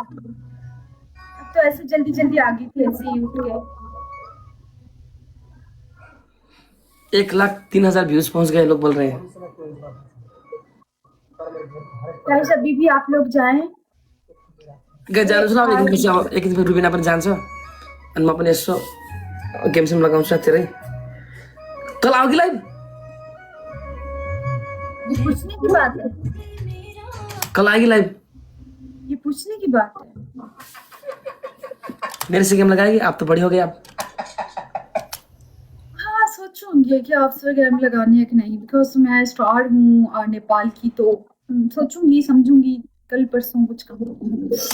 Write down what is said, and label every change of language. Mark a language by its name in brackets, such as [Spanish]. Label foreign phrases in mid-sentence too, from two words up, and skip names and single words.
[Hindi] अब तो ऐसे जल्दी जल्दी आ गई थी ऐसे ही उठ के। 1,03,000 व्यूज पहुंच गए, लोग बोल रहे हैं। गाइस अभी भी आप लोग जाएं। [Nepali] जानु सुना एक दिन रुबिना पनि जान्छ अनि म पनि यसो गेम सेम लगाउँछु साथीहरु। [Hindi] कल आओगी लाइव? ये पूछने की बात है, कल आएगी लाइव? ये पूछने की बात है। मेरे से गेम लगाएगी? आप तो बड़ी हो गई आप। हाँ सोचूंगी कि आपसे गेम लगानी है कि नहीं, बिकॉज मैं स्टार हूँ नेपाल की, तो सोचूंगी समझूंगी कल परसों कुछ कहूँ।